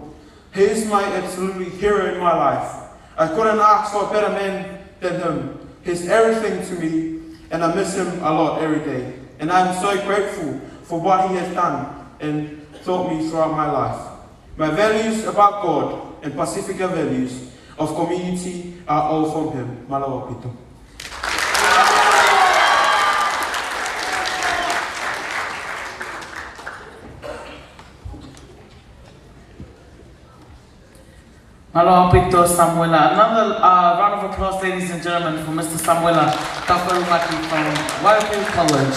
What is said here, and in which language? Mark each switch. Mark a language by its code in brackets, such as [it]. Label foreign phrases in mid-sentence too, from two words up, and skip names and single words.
[en] He is my absolute hero in my life. I couldn't ask for a better man than him. He's everything to me, and I miss him a lot every day. And I'm so grateful for what he has done and taught me throughout my life. My values about God and Pasifika values of community are all from him. [sm] Malawa pito. [en] Hello, Pito Samuela. Another round of applause, ladies and gentlemen, for Mr. Samuela Takarumaki from Waipu College.